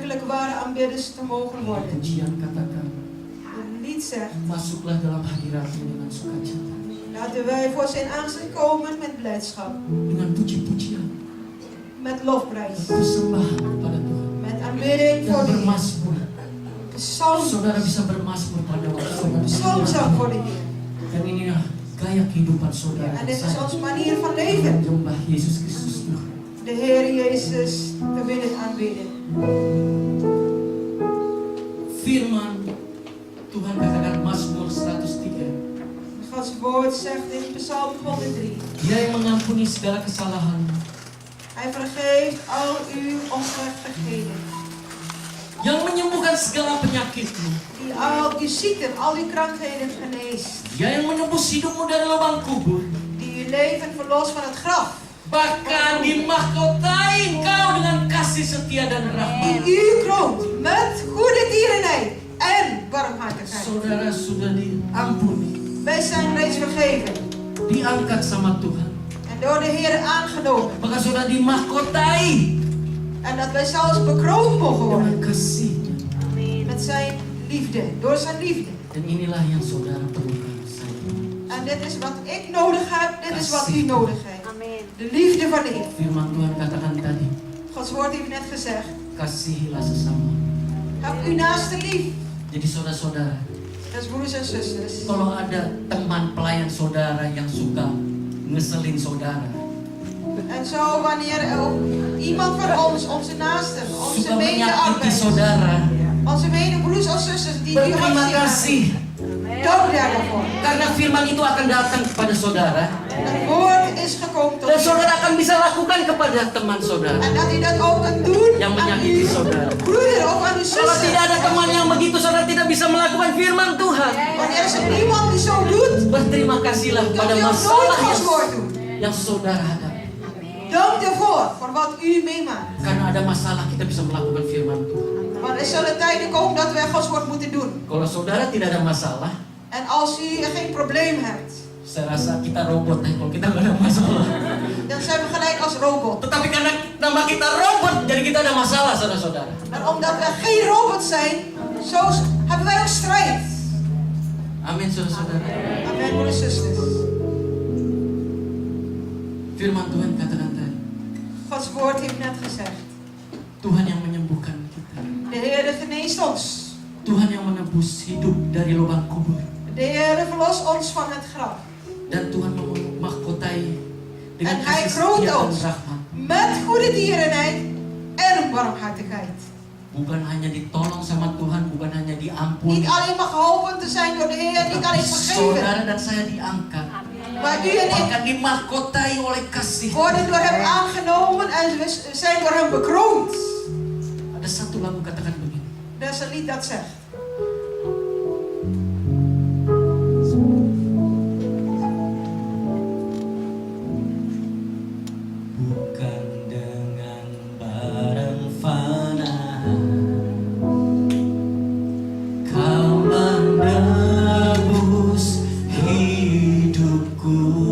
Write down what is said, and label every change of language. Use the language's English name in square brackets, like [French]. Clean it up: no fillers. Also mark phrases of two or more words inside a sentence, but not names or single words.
[Dutch] ware aanbidders te mogen worden. [Indonesian] Pujian katakan, [Dutch] Het lied zegt, [Indonesian] masuklah dalam hadiratnya dengan sukacita, [Dutch] laten wij voor zijn aangezicht komen met blijdschap, [Indonesian] dengan puji-pujian, [Dutch] met lofprijs, [Indonesian] persembahan kepada Tuhan, [Dutch] met aanbidding [Indonesian] dan [Dutch] voor de Heer. [Indonesian] bermasmur. [Dutch] Psalm, [Indonesian] Saudara bisa bermasmur pada waktu saudara. [Dutch] psalmzang voor de Heer. [Indonesian] Dan inilah gaya kehidupan saudara. [Dutch] En dit is [Indonesian] Saya [Dutch] onze manier van leven. [Indonesian] menyembah Yesus Kristus Tuhan. [Dutch] De Heer Jezus te willen aanbidden. [Indonesian] Firman Tuhan katakan Mazmur 103. [Dutch] Gods woord zegt in Psalm 103. [Indonesian] Dia yang mengampuni segala kesalahan, [Dutch] Hij vergeeft al uw ongerechtigheden. [Indonesian] yang menyembuhkan segala penyakitmu. [Dutch] Die al uw ziekten, al uw krankheden geneest. [Indonesian] Dia yang menebus hidupmu dari lubang kubur. [Dutch] Die uw leven verlost van het graf. [Indonesian] Bahkan dimahkotai engkau dengan kasih setia dan [Dutch] Die [Indonesian] rahmat. [Dutch] u kroont met goede tierenheid en barmhartigheid. [Indonesian] Saudara sudah diampuni, [Dutch] Wij zijn reeds vergeven [Indonesian] diangkat sama Tuhan. [Dutch] en door de Heer aangenomen. [Indonesian] Maka sudah dimahkotai [Dutch] En dat wij zelfs bekroond mogen [Indonesian] dengan [Dutch] worden [Indonesian] kasihnya. [Dutch] met zijn liefde, door zijn liefde. [Indonesian] Dan inilah yang saudara perlukan saya. [Dutch] En dit is wat ik nodig heb, dit is wat u nodig heeft. De liefde van de Heer. [Indonesian] Firman Tuhan katakan tadi, [Dutch] Gods woord heeft net gezegd, [Indonesian] kasihilah sesama. [Dutch] heb uw naaste lief. [Indonesian] Jadi saudara-saudara, [Dutch] Dat is broers en zusters. [Indonesian] kalau ada teman pelayan saudara yang suka ngeselin saudara, [Dutch] En zo wanneer er ook iemand van ons, onze naasten, onze [Indonesian] suka menyakiti [Dutch] mede-arbeiders, [Indonesian] saudara, [Dutch] onze medebroers of zusters die u [Indonesian] berterima [Dutch] hartstikke [Indonesian] kasih. [Dutch] dank daarvoor. [Indonesian] Karena firman itu akan datang kepada saudara. [Dutch] Het woord is gekomen tot [Indonesian] Dan [Dutch] u. [Indonesian] saudara akan bisa lakukan kepada teman saudara. [Dutch] En dat u dat ook kan doen [Indonesian] Yang [Dutch] aan [Indonesian] menyakiti [Dutch] uw [Indonesian] saudara. [Dutch] broeder of aan uw [Indonesian] Kalau [Dutch] zuster. [Indonesian] tidak ada teman yang begitu, saudara tidak bisa melakukan firman Tuhan. [Dutch] Wanneer er niemand die zo doet, [Indonesian] Berterima kasihlah [Dutch] dan [Indonesian] pada [Dutch] u ook nooit [Indonesian] masalah [Dutch] Gods woord doen. [Indonesian] yang saudara hadapi. [Dutch] Dank ervoor, voor wat u meemaakt. [Indonesian] Karena ada masalah kita bisa melakukan firman Tuhan. [Dutch] Want er zullen tijden komen dat wij Gods woord moeten doen. [Indonesian] Kalau saudara tidak ada masalah, [Dutch] En als u geen probleem hebt, [Indonesian] saya rasa kita robot kalau kita nggak ada masalah. [Dutch] dan zijn we gelijk als robot. [Indonesian] Tetapi karena nama kita robot, jadi kita ada masalah, saudara-saudara. [Dutch] En omdat we geen robot zijn, zo hebben wij ook strijd. [Indonesian] Amin, saudara-saudara. [Dutch] Amen, broeders en zusters. [Indonesian] Firman Tuhan katakan tadi, [Dutch] Gods woord heeft net gezegd. [Indonesian] Tuhan yang menyembuhkan kita. [Dutch] De Heer geneest ons. [Indonesian] Tuhan yang menebus hidup dari lubang kubur. [Dutch] De Heer verlost ons van het graf. [Indonesian] Dan Tuhan memahkotai dengan [Dutch] En Hij [Indonesian] kasih [Dutch] kroont [Indonesian] setia dan [Dutch] ons [Indonesian] rahmat. [Dutch] met goede tierenheid en barmhartigheid. [Indonesian] Bukan hanya ditolong sama Tuhan, bukan hanya diampuni. [Dutch] Niet alleen maar geholpen te zijn door de Heer, niet alleen vergeven. [Indonesian] Saudara dan saya diangkat. [Dutch] Maar u en ik [Indonesian] Bahkan dimahkotai oleh kasih. [Dutch] worden door hem aangenomen en we zijn door hem bekroond. [Indonesian] Ada satu lagu katakan begini. [Dutch] Dat is een lied dat zegt. [Indonesian] Bukan dengan barang fana Kau menebus hidupku.